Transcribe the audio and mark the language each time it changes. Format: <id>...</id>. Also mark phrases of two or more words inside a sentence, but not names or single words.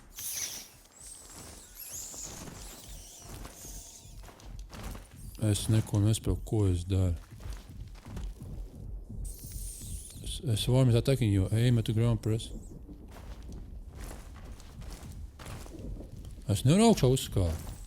<lv>Es neko nespēju, ko es daru.</lv> <en>Swarm is attacking you. Aim at the ground, press.</en> <lv>Es nevaru augšā uzskāpt.</lv>